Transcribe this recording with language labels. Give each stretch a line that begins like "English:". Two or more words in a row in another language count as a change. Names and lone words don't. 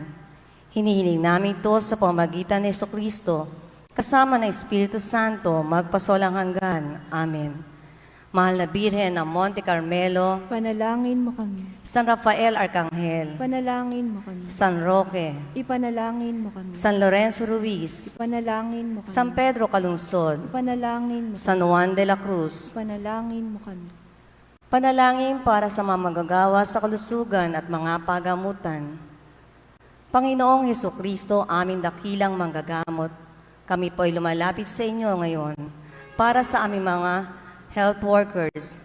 Filipino: Hinihiling namin ito sa pamamagitan ni Jesucristo, kasama ng Espiritu Santo, magpasawalang hanggan. Amen. Mahal na Birhen ng Monte Carmelo, Panalangin mo kami. San Rafael Arcangel, Panalangin mo kami. San Roque, Ipanalangin mo kami. San Lorenzo Ruiz, Panalangin mo kami. San Pedro Calungsod, Panalangin mo kami. San Juan de la Cruz. Panalangin mo kami. Panalangin para sa mga manggagawa sa kalusugan at mga pagamutan. Panginoong Hesukristo, aming dakilang manggagamot, kami po ay lumalapit sa inyo ngayon para sa aming mga
English: health workers.